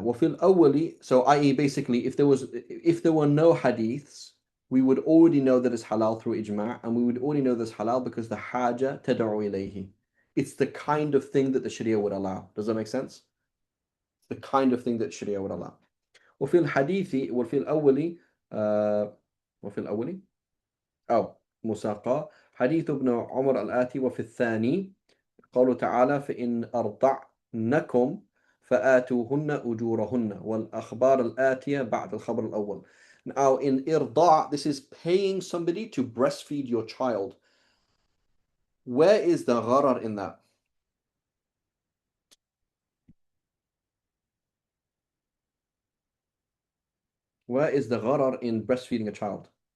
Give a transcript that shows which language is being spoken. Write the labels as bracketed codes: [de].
[ar] Wa fil awwali, [en] so i.e. basically if there were no hadiths, we would already know that it's halal through ijma', and we would already know this halal because the [ar] haja tad'u ilayhi. [en] It's the kind of thing that the Sharia would allow. Does that make sense? The kind of thing that Sharia would allow. [ar] وفي الحديث وفي الأول وفي الأول أو مساقة حديث ابن عمر الآتي. وفي الثاني قوله تعالى فإن أرضعنكم فآتوهن أجورهن والأخبار الآتية بعد الخبر الأول. [en] Now in irda', this is paying somebody to breastfeed your child. Where is the gharar in that? Where is the gharar in breastfeeding a child?